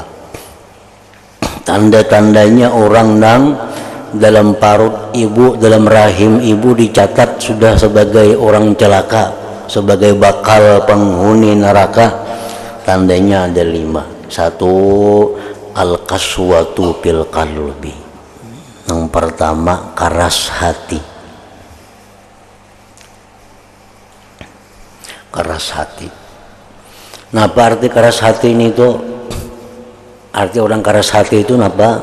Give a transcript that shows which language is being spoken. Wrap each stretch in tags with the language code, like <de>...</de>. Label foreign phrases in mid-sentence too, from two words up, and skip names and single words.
<id>Tanda-tandanya orang nang dalam parut ibu, dalam rahim ibu dicatat sudah sebagai orang celaka, sebagai bakal penghuni neraka. Tandanya ada 5. 1,</id> <ar>al-qaswatu fil qalbi.</ar> <id>Yang pertama, keras hati. Keras hati. Nah, apa arti keras hati ini tuh? Arti orang keras hati itu apa?</id>